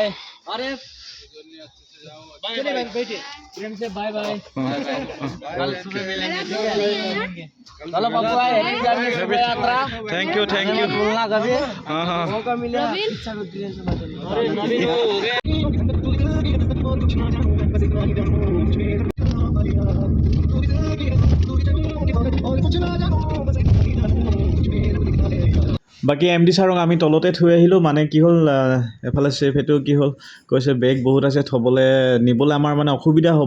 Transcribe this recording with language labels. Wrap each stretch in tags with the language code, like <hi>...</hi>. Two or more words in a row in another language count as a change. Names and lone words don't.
<hi>अरे चलिए भाई बैठिए, प्रेम से</hi> <en>bye bye.</en> <hi>कल सुबह मिलेंगे, ठीक है? चलो बाबू आए,</hi> <en>happy journey</en> <hi>शुभ यात्रा।</hi> <en>thank you</en> <hi>बोलना कभी हाँ हाँ मौका मिला। अरे नवीन हो गया।</hi> <as>বাকী MD ছাৰক আমি তলতে থৈ আহিলোঁ। মানে কি হ'ল, এফালে চেফ সেইটো কি হ'ল কৈছে বেগ বহুত আছে, নিবলৈ আমাৰ মানে অসুবিধা হ'ব।</as>